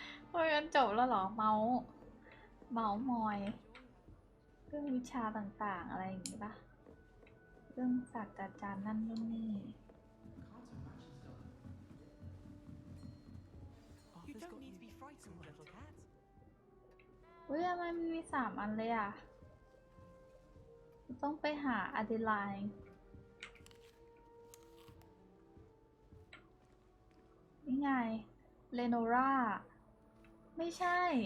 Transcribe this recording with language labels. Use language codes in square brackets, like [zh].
[th] เฮ้ยมันจบแล้วเหรอเมาส์มอยเรื่องวิชาต่างๆอะไรอย่างงี้ปะเรื่องศาสตราจารย์นั่นนู่นนี่ [en] You don't need to be frightened, little cat. [th] เฮ้ยทำไมมันมี3 อันเลยอ่ะต้องไปหาอเดไลน์นี่ไงเลโนราไม่ใช่